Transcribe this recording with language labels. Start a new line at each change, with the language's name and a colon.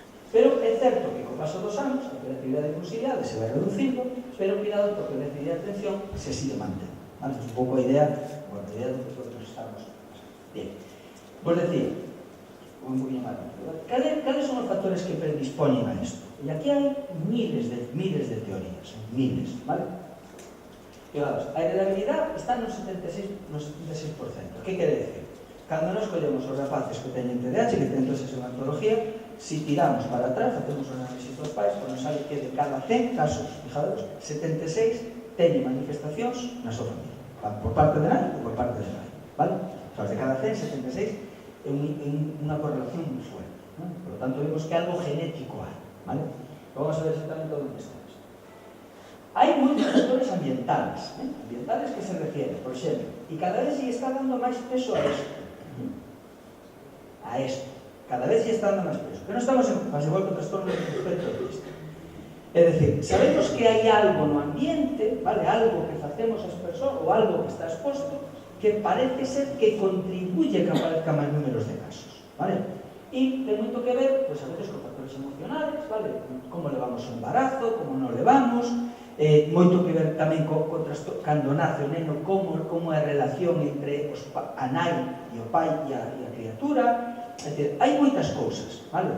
Galician: Pero é certo que co paso dos anos a hiperactividade e impulsividade se vai reducindo, pero cuidado porque a déficit de atención se sigue mantendo. Vale, es un pouco a idea do que nosotros estamos. Bien, pues decir, un poquinho máis, cales son os factores que predispoñen a isto? E aquí hai miles de teorías, miles, vale? Fijaos, a heredabilidade está no 76%. Que quere decir? Cando nos collemos os rapaces que teñen TDAH, que teñen toda esa sintomatología, si tiramos para atrás, facemos un análisis dos pais, nos sale que de cada 100 casos, fijaos, 76 teñen manifestacións na súa familia, por parte de nai ou por parte de nai, vale? persoas de cada 100, 76 en unha correlación moi fuerte, ¿no?
Spanish: Por lo tanto, vemos que algo genético hai, ¿vale?
Galician: Vamos a ver exactamente onde está isto. Hai moitos factores ambientales, ambientales que se refieren, por exemplo, e cada vez se está dando máis peso a isto. A esto. Cada vez se está dando máis peso. Pero non estamos en fase igual con trastorno de espectro autista. É dicir, sabemos que hai algo no ambiente, vale, algo que facemos as persoas, ou algo que está exposto, que parece ser que contribuye que aparezca máis números de casos, vale? E ten moito que ver, pois a veces con factores emocionales, vale? Como levamos o embarazo, como non levamos, moito que ver tamén cando nace o neno, como é a relación entre a nai e o pai e a criatura. É dicir, hai moitas cousas, vale?